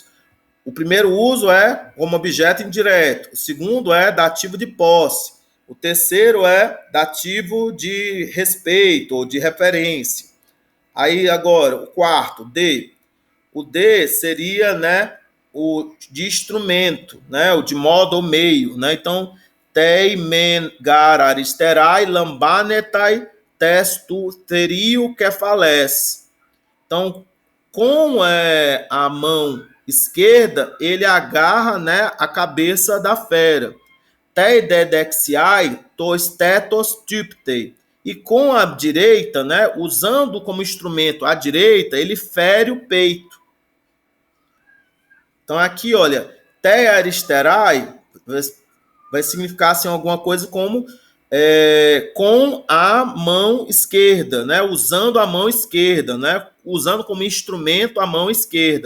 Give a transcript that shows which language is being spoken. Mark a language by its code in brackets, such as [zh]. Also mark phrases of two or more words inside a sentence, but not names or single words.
[pt] O primeiro uso é como objeto indireto. O segundo é dativo de posse. O terceiro é dativo de respeito ou de referência. Aí agora, o quarto, D. O D seria, né, o de instrumento, né, o de modo ou meio, né? Então, [el] τῇ μὲν γὰρ ἀριστερᾷ λαμβάνεται τῆς τοῦ θηρίου κεφαλῆς. [pt] Então, com a mão esquerda, ele agarra, né, a cabeça da fera. [el] τῇ δὲ δεξιᾷ τὸ στῆθος τύπτει. [pt] E com a direita, né, usando como instrumento a direita, ele fere o peito. Então aqui, olha, [el] τῇ ἀριστερᾷ [pt] vai significar assim, alguma coisa como com a mão esquerda, né, usando a mão esquerda, né, usando como instrumento a mão esquerda.